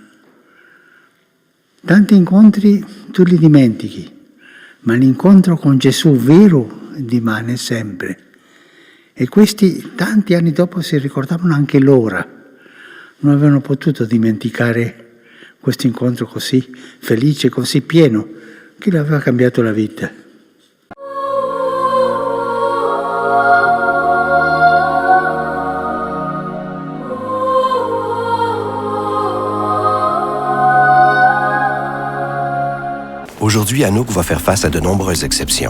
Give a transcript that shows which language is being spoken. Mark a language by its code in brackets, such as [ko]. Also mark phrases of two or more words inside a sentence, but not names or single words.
[it] Tanti incontri tu li dimentichi, ma l'incontro con Gesù vero rimane sempre. E questi tanti anni dopo si ricordavano anche l'ora. Non avevano potuto dimenticare questo incontro così felice, così pieno, che le aveva cambiato la vita. [fr] Aujourd'hui, Anouk va faire face à de nombreuses exceptions.